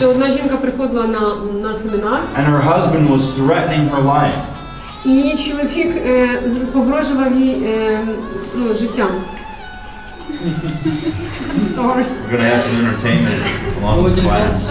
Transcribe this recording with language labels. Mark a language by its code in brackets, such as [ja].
[uk] то одна жінка приходила на семінар, [en] and her husband was threatening her life. [uk] і її чоловік погрожував їй життям. [en] Sorry. We're going to have some entertainment along with the class.